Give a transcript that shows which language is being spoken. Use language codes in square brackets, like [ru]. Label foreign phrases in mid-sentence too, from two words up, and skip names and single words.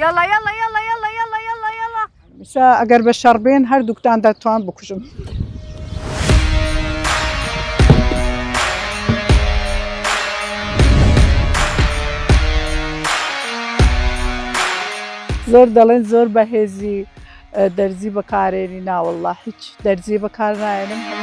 [ar] يلا يلا يلا يلا يلا يلا يلا [ckb] مسا ئەگەر بە شەڕ بێن هەردووکتان دەتوان بکوژم. زۆر دەڵێن زۆر بەهێزی دەرزی بەکارێنی ناوەڵڵا هیچ دەرزی بەکار نایێنم.